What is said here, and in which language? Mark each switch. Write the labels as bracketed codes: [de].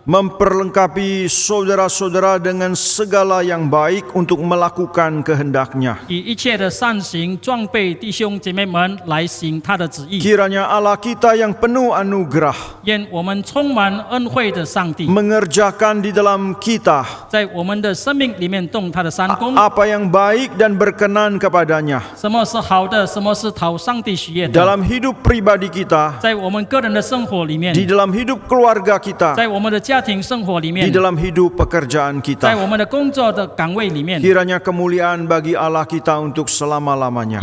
[id] memperlengkapi saudara-saudara dengan segala yang baik untuk melakukan kehendak-Nya. [zh] 以一切的善行装备弟兄姐妹们来行他的旨意。 [id] Kiranya Allah kita yang penuh anugerah [zh] 愿我们充满恩惠的上帝 [id] mengerjakan di dalam kita [zh] 在我们的生命里面动他的善功。 [id] apa yang baik dan berkenan kepadanya [zh] 什么是好的，什么是讨上帝喜悦的？ [id] dalam hidup pribadi kita, [zh] 在我们个人的生活里面， [id] di dalam hidup keluarga kita, [zh] 在我们的家庭生活里面 [id] di，dalam hidup pekerjaan [zh] 在 [id] kita. [zh] 我们的工作的岗位里面， [id] Kiranya kemuliaan bagi Allah kita untuk selama-lamanya.